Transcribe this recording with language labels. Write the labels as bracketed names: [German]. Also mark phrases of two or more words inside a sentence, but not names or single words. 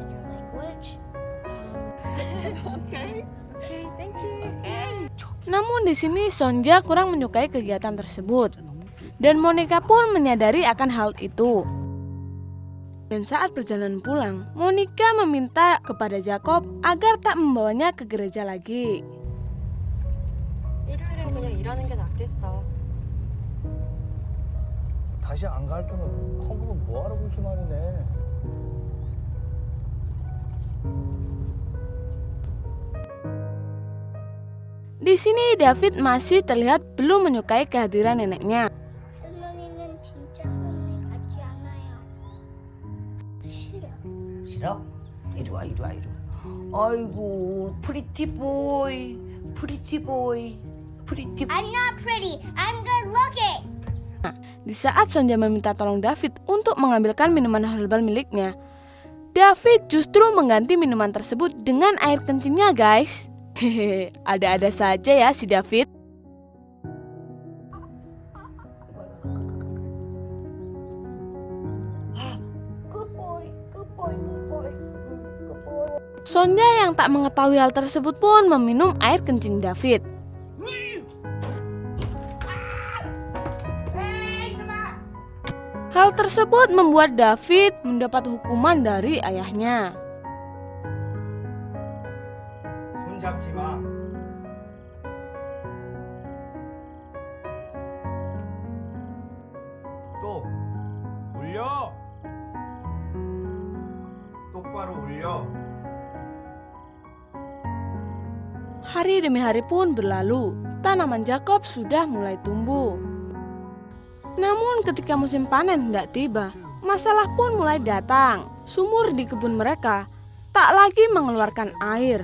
[Indonesian] Namun di sini Sonja kurang menyukai kegiatan tersebut, dan Monica pun menyadari akan hal itu. Dan saat perjalanan pulang, Monica meminta kepada Jacob agar tak membawanya ke gereja lagi. [Korean] 일요일엔 그냥 일하는 게 낫겠어. 다시 안 갈 거면 헌금은 뭐하러 그렇게 많이 내? Di sini David masih terlihat belum menyukai kehadiran neneknya. 할머니는 진짜 할머니 같지 않아요. 싫어. 싫어? 이리 와. 아이고, [English] pretty boy. I'm not pretty. I'm good looking. [Indonesian] Di saat Sonja meminta tolong David untuk mengambilkan minuman herbal miliknya, David justru mengganti minuman tersebut dengan air kencingnya, guys. Hehehe, ada-ada saja ya si David. [English] Good boy. [Indonesian] Sonja yang tak mengetahui hal tersebut pun meminum air kencing David. Hal tersebut membuat David mendapat hukuman dari ayahnya. [Korean] 손 잡지 마. 또 올려. 똑바로 올려. [Indonesian] Hari demi hari pun berlalu, tanaman Jacob sudah mulai tumbuh. Namun ketika musim panen hendak tiba, masalah pun mulai datang. Sumur di kebun mereka tak lagi mengeluarkan air.